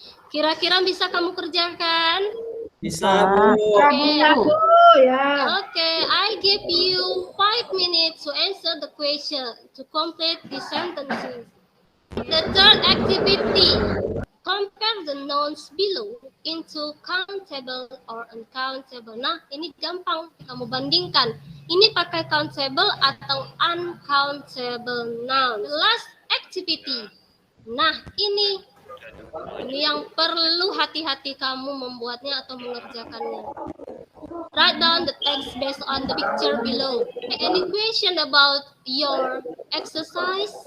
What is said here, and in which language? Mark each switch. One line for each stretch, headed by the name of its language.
Indonesian: Kira-kira bisa kamu kerjakan? Bisa, Bu.
English: Okay, I give you 5 minutes to answer the question, to complete the sentences. The third activity, compare the nouns below into countable or uncountable.
Indonesian: Nah, ini gampang, kamu bandingkan. Ini pakai countable atau uncountable noun.
English: Last activity.
Indonesian: Nah, ini yang perlu hati-hati kamu membuatnya atau mengerjakannya.
English: Write down the text based on the picture below. Any question about your exercise?